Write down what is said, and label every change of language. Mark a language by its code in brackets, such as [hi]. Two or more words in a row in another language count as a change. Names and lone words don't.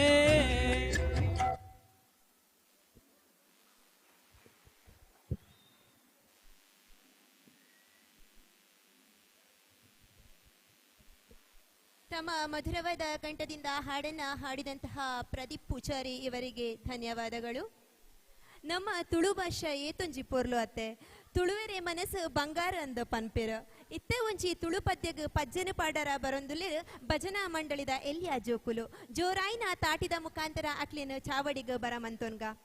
[kn] ತಮ್ಮ ಮಧುರವಾದ ಕಂಠದಿಂದ ಹಾಡನ್ನ ಹಾಡಿದಂತಹ ಪ್ರದೀಪ್ ಪೂಜಾರಿ ಇವರಿಗೆ ಧನ್ಯವಾದಗಳು. [tcy] ನಮ್ಮ ತುಳು ಭಾಷೆ ಏತೊಂಜಿ ಪೊರ್ಲು ಅತ್ತೆ ತುಳುವೆರೆ ಮನಸ್ಸು ಬಂಗಾರ ಅಂದ ಪನ್ಪೆರ ಇತ್ತೆ ಒಂಜಿ ತುಳು ಪದ್ಯಗ್ ಪಜ್ಜನ ಪಾಡರ ಬರೊಂದುಲೆ ಭಜನಾ ಮಂಡಳಿದ ಎಲ್ಯಾ ಜೋಕುಲು ಜೋರಾಯಿನ ತಾಟಿದ ಮುಖಾಂತರ ಅಕ್ಲಿನ ಚಾವಡಿಗ ಬರಮಂತೋನ್ಗ.